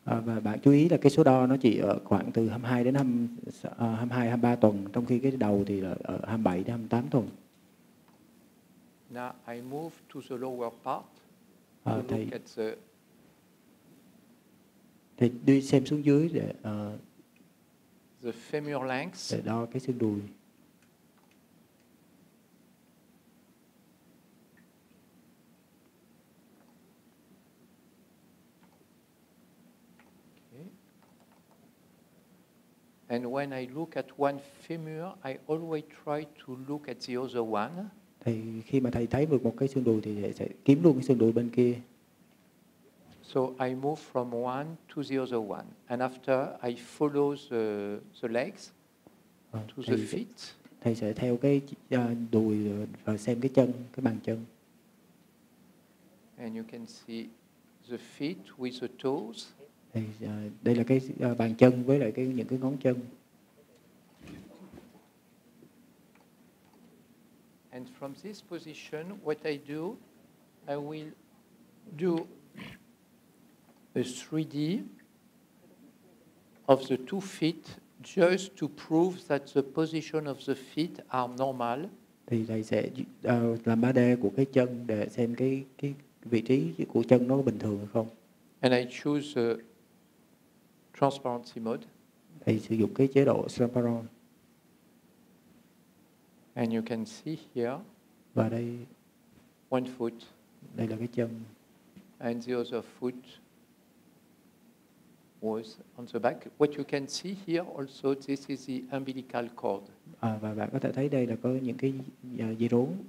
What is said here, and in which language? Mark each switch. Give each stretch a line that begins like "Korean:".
Vietnamese: Và bạn chú ý là cái số đo nó chỉ ở khoảng từ 22 đến 22, 23 tuần, trong khi cái đầu thì là ở 27 đến 28 tuần.
English: Now I move to the lower part to look at
Vietnamese: thì đi xem xuống dưới để
English: the femur length.
Vietnamese: Để đo cái xương đùi.
English: Okay. And when I look at one femur, I always try to look at the other one.
Vietnamese: Thì khi mà thầy thấy được một cái xương đùi thì thầy sẽ kiếm luôn cái xương đùi bên kia.
English: So I move from one to the other one, and after I follow the legs to the feet.
Vietnamese: Thầy sẽ theo cái đùi và xem cái chân, cái bàn chân.
English: And you can see the feet with the toes.
Vietnamese: Thì đây là cái bàn chân với lại những cái ngón chân.
English: And from this position, what I do, I will do a 3D of the two feet just to prove that the position of the feet are normal.
Vietnamese: Thì thầy sẽ làm 3D của cái chân để xem cái vị trí của chân nó bình thường hay không.
English: And I choose transparency mode.
Vietnamese: Thầy sử dụng cái chế độ transparent.
English: And you can see here.
Vietnamese: Và đây
English: one foot.
Vietnamese: Đây là cái chân.
English: And the other foot. was on the back. What you can see here also, this is the umbilical cord.
Vietnamese: Và bạn có thể thấy đây là có những cái dây rốn.